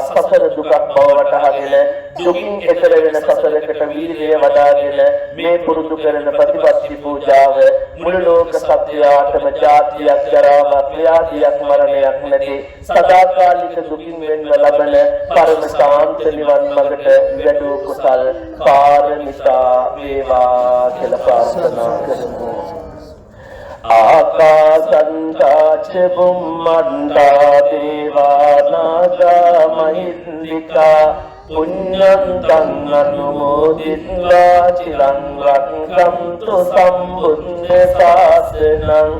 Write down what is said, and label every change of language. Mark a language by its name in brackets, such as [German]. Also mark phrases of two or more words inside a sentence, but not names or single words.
[Sinhala] සසර දුකක් බවට හරින දුකින් එතර වෙන සසරකට වීර්යය වඩාගෙන මේ පුරුදු කරන ප්‍රතිපත්ති පූජාව මුළු ලෝක සත්‍යයටම ජාතියක් ජරාවක් ව්‍යාධියක් මරණයක් නැති සදාකාලික දුකින් වෙන්ව ලබන පරම ශාන්ත නිවන් මඟට වැඩූ කුසල් පාරමිතා වේවා කියලා ප්‍රාර්ථනා කරමු. [Pali] ආකාසන්තා ච බුම්මන්තා දේවානාගා මහින්దికා පුඤ්ඤන්තං අනුමෝදිත්වා චිරං රක්ඛන්තු සම්බුද්ධ ශාසනං.